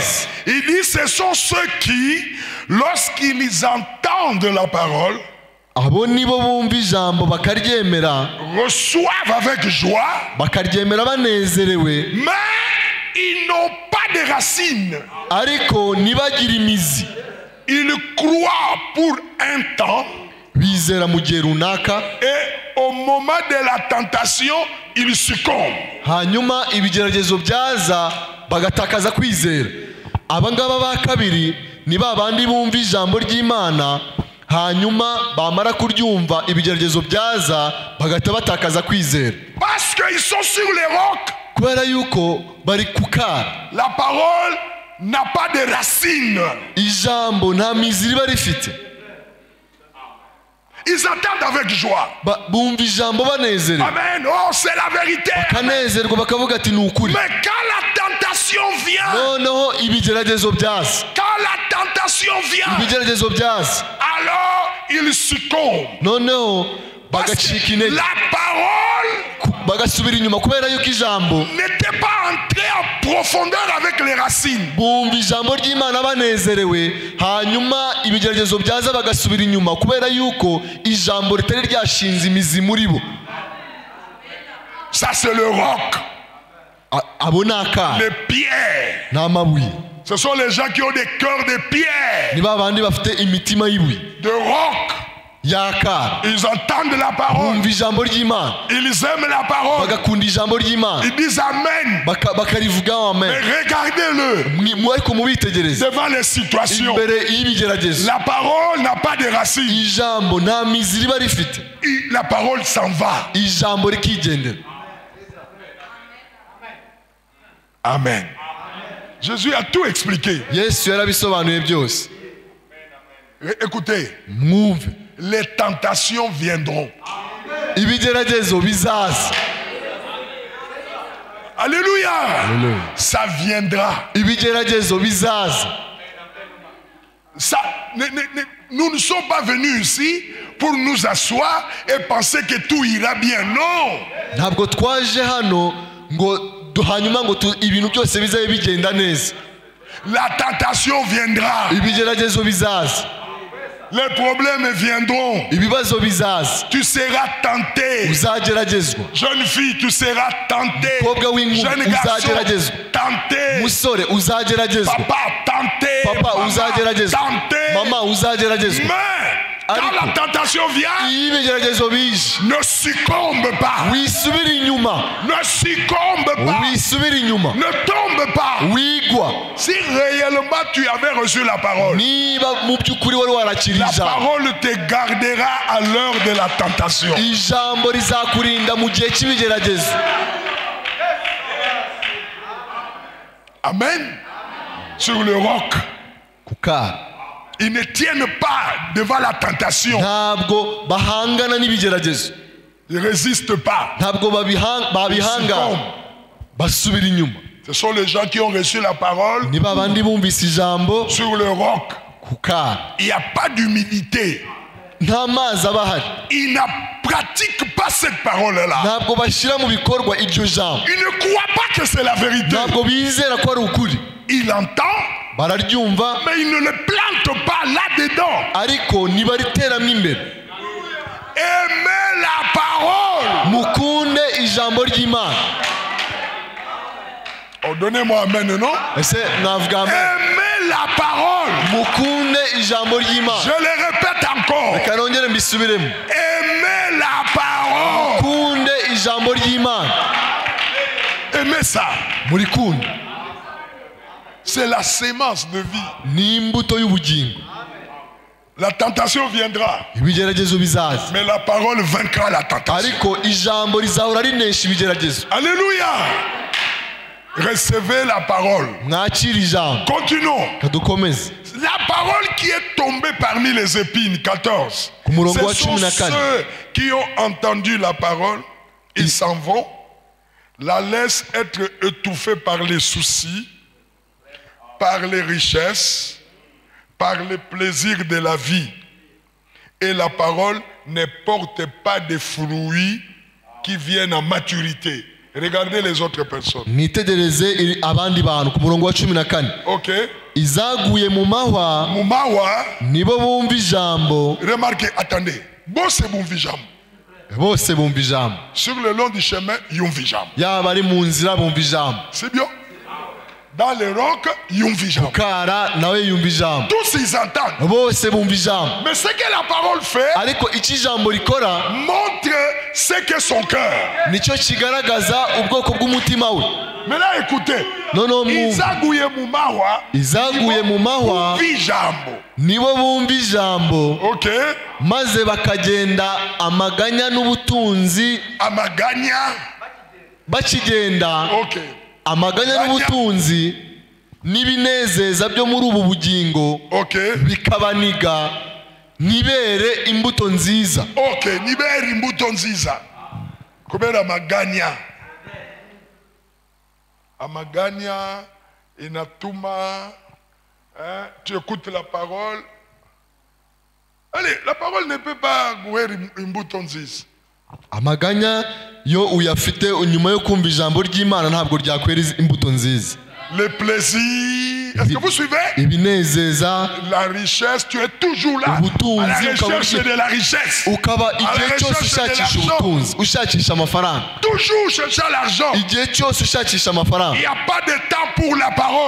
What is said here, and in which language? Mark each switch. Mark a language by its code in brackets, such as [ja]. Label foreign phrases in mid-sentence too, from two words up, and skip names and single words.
[fr] Il dit, ce sont ceux qui, lorsqu'ils entendent la parole, reçoivent avec joie, mais ils n'ont pas de racines. Ils croient pour un temps, mais [rw] kwizera mu gihe runaka, [fr] et au moment de la tentation ils succombent. [rw] hanyuma ibigeragezo byaza bagatakaza kwizera. Abangaba ba kabiri ni babandi bumva ijambo ry'Imana, hanyuma bamara kuryumva ibigeragezo byaza bagahita batakaza kwizera. [fr] Parce qu'ils sont sur les rocs. [rw] Kubera yuko bari kukara. [fr] La parole n'a pas de racines. [rw] Ijambo nta mizi riba rifite. [fr] Ils attendent avec joie. [rw] Bumva ijambo banezerewe. [fr] Amen. Oh, c'est la vérité. [rw] Bakanezerwa bakavuga ati ni ukuri. [fr] Mais quand la tentation vient, [rw] noneho ibigeragezo byaza, [fr] quand la tentation vient, [rw] ibigeragezo byaza, [fr] alors ils succombent. [rw] noneho bagacika intege, [fr] la parole [rw] bagasubira inyuma kubera yuko ijambo [fr] n'était pas entré en profondeur avec les racines. [rw] Bumva ijambo ry'Imana banezerewe, hanyuma ibigeragezo byaza bagasubira inyuma kubera yuko ijambo ritari ryashinze imizi muri bo. [fr] Ça c'est le roc. [rw] Abo ni akara, [fr] les pierres. [rw] n'amabuye. [fr] Ce sont les gens qui ont des cœurs de pierre, [rw] ni babandi bafite imitima y'ibuye, [fr] de roc. [rw] y'akara. [fr] Ils entendent la parole, [rw] bumva ijambo ry'Imana, [fr] ils aiment la parole, [rw] bagakunda ijambo ry'Imana, [fr] ils disent amen, [rw] bakarivugaho amen. [fr] mais regardez-le [rw] ariko mubitegereze [fr] devant les situations. [rw] imbere y'ibigeragezo, [fr] La parole n'a pas de racines. [rw] ijambo nta mizi riba rifite. [fr] La parole s'en va. [rw] Ijambo rikigendera. Amen. [fr] Jésus a tout expliqué. [rw] Yesu yarabisobanuye byose. [fr] Écoutez, [rw] mwumve, [fr] les tentations viendront. [rw] ibigeragezo bizaza. [fr] Alléluia. Alléluia. Ça viendra. [rw] Ibigeragezo bizaza. [fr] Ça, nous ne sommes pas venus ici pour nous asseoir et penser que tout ira bien. Non. [rw] Ntabwo twaje hano ngo hanyuma ngo ibintu byose bizabe bigenda neza. [fr] La tentation viendra. [rw] Ibigeragezo bizaza. [fr] Les problèmes viendront. [rw] Ibibazo bizaza. [fr] Tu seras tenté. [rw] Uzageragezwa. [fr] Jeune fille, tu seras tenté. Jeune garçon, tenté. [rw] Musore uzageragezwa. [fr] Papa, tenté. [rw] Papa uzageragezwa. [fr] Tenté. [rw] Mama uzageragezwa. [fr] Mais quand la tentation vient, [rw] ibigeragezo bije, [fr] ne succombe pas. [rw] wisubira inyuma. [fr] Ne succombe pas. [rw] Wisubira inyuma. [fr] Ne tombe pas. [rw] Wigwa. [fr] Si réellement tu avais reçu la parole, [rw] niba mu by'ukuri wari warakiriye [fr] la [rw] ijambo, [fr] parole te gardera à l'heure de la tentation. [rw] ijambo rizakurinda mu gihe cy'ibigeragezo. Amen. [fr] Sur le roc. [rw] Kukara. [fr] Ils ne tiennent pas devant la tentation. [rw] Ntabwo bahangana n'ibigeragezo. [fr] Ils ne résistent pas. [rw] Ntabwo babihanga. Basubira inyuma. [fr] Ce sont les gens qui ont reçu la parole. [rw] Ni babandi bumvise ijambo. [fr] Sur le roc. [rw] Kukara. [fr] Il n'y a pas d'humilité. [rw] Nta mazi aba ahari. [fr] Ils ne pratiquent pas cette parole-là. [rw] Ntabwo bashyira mu bikorwa iryo jambo. [fr] Ils ne croient pas que c'est la vérité. [rw] Ntabwo bizera ko ari ukuri. [fr] Il entend, [rw] bararyumva, [fr] mais il ne le plante pas là-dedans. [rw] Ariko nibariteramo imbere. [fr] Aimez la parole. [rw] Mukunde ijambo ry'Imana. [fr] Oh, donnez-moi amen, non? [rw] Ese navuga amen. [fr] Aimez la parole. [rw] Mukunde ijambo ry'Imana. [fr] Je le répète encore. [rw] Reka nongere mbisubiremo. [fr] Aimez la parole. [rw] Mukunde ijambo ry'Imana. [fr] Aimez ça. [rw] Murikunde. [fr] C'est la sémence de vie. [rw] Ni imbuto y'ubugingo. [fr] La tentation viendra. [rw] Ibigeragezo bizaza. [fr] Mais la parole vaincra la tentation. [rw] Ariko ijambo rizahora rinesha ibigeragezo. [fr] Alléluia. Recevez la parole. [rw] Mwakira ijambo. [fr] Continuons. [rw] Kadukomeze. [fr] La parole qui est tombée parmi les épines, 14. Ce sont ceux qui ont entendu la parole, ils s'en vont, la laissent être étouffée par les soucis, par les richesses, par les plaisirs de la vie. Et la parole ne porte pas de fruits qui viennent en maturité. Regardez les autres personnes. [rw] Nitegereze abandi bantu ku murongo wa 14. OK. Izaguye mu mahwa. Mu mahwa. Nibo bumva ijambo. [fr] Remarquez, attendez. [rw] Bose bumva ijambo. Bose bumva ijambo. [fr] Sur le long du chemin, [rw] yumva ijambo. Yaba ari mu nzira bumva ijambo. [fr] C'est bien. Dans les rocs, [rw] yumva ijambo. Kukara nawe yumva ijambo. [fr] Tous ils entendent. [rw] Bose bumva ijambo. [fr] Mais ce que la parole fait [rw] ariko iki jambo rikora [fr] montre ce que son cœur. [rw] Nicyo kigaragaza ubwoko bw'umutima we. [fr] Maintenant écoutez. [rw] Izaguye mu mahwa. Izaguye mu mahwa. Nibo bumva ijambo. Okay. Maze bakagenda amaganya n'ubutunzi. Amaganya. Bakigenda. Okay. Amaganya n'ubutunzi n'ibinezeza byo muri ubu bugingo. Okay. Bikabaniga nibere imbuto nziza. Okay, nibere imbuto nziza. Kubera amaganya. Amaganya inatuma, [fr] tu écoutes la parole. Allez, la parole ne peut pas guérir [rw] imbuto nziza. Amaganya yo uyafite nyuma yo kumva ijambo ry'Imana ntabwo ryakwera imbuto nziza. [fr] Le plaisir, est-ce que vous suivez? La richesse, tu es toujours là à la recherche de la richesse. Toujours chercher l'argent. Il n'y a pas de temps pour la parole.